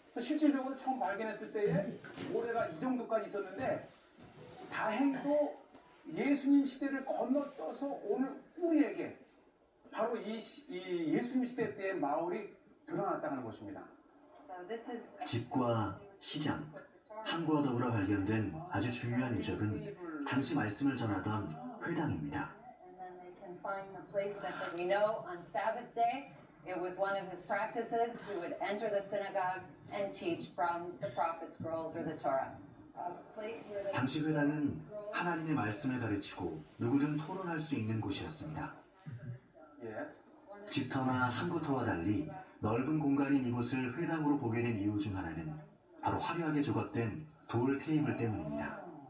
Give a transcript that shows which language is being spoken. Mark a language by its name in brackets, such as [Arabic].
[Korean] 실질적으로 처음 발견했을 때에 모래가 이 정도까지 있었는데 다행히도 예수님 시대를 건너뛰어서 오늘 우리에게 바로 이 예수님 시대 때의 마을이 드러났다는 것입니다. [English] So this is [Korean] 집과 시장, 항구와 더불어 발견된 아주 중요한 유적은 당시 말씀을 전하던 회당입니다. [English] and then they can find a place that we know on Sabbath day it was one of his practices. He would enter the synagogue and teach from the prophet scrolls or the Torah. A place where the [Korean] 당시 회당은 하나님의 말씀을 가르치고 누구든 토론할 수 있는 곳이었습니다. [English] Yes. [Korean] 집터나 항구터와 달리 넓은 공간인 이곳을 회당으로 보게 된 이유 중 하나는 바로 화려하게 조각된 돌 테이블 때문입니다.